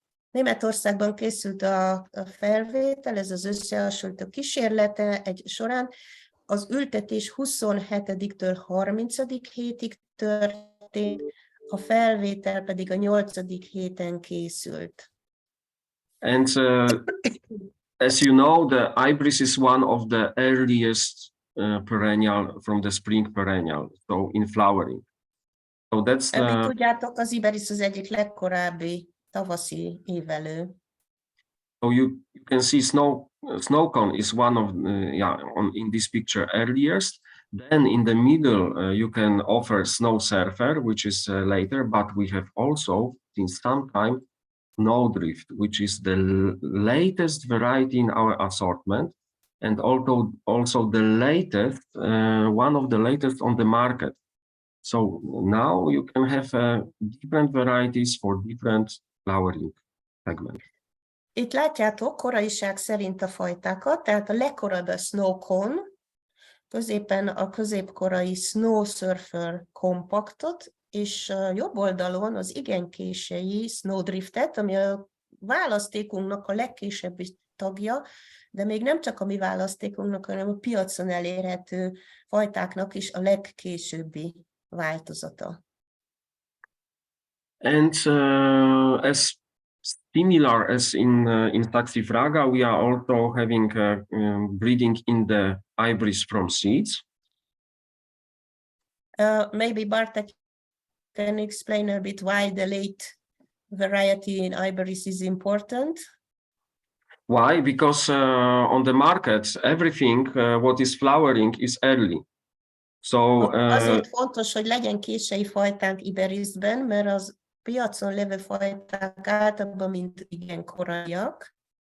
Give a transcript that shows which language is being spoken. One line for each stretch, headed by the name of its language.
Hungarian: Németországban készült a felvétel, ez az összehasonlító kísérlete egy során. Az ültetés 27-től 30. hétig történt, a felvétel pedig a 8. héten készült.
English: And as you know, the Ibis is one of the earliest perennial from the spring perennial, so in flowering. So that's the...
Hungarian: Tudjátok, az Iberis az egyik legkorábbi tavaszi évelő.
English: So you can see snow cone is one of in this picture earliest. Then in the middle you can offer Snow Surfer, which is later, but we have also since some time Snowdrift, which is the latest variety in our assortment, and also the latest, one of the latest on the market. So now you can have different varieties for different flowering segments.
Hungarian: Itt látjátok koraiság szerint a fajtákat, tehát a legkorábbi a Snow Cone, középen a középkorai Snow Surfer kompaktot, és jobb oldalon az igen késői Snowdriftet, ami a választékunknak a legkésőbbi tagja, de még nem csak a mi választékunknak, hanem a piacon elérhető fajtáknak is a legkésőbbi változata.
English: And as similar as in Saxifraga, we are also having breeding in the ivories from seeds. Maybe Bartek can explain a bit why the late variety in ivories is important. Why? Because on the market, everything what is flowering is early. So
Hungarian: Azért fontos, hogy legyen késői fajtánk iberisben, mert az piacon lévő fajták általában mind igen koraiak.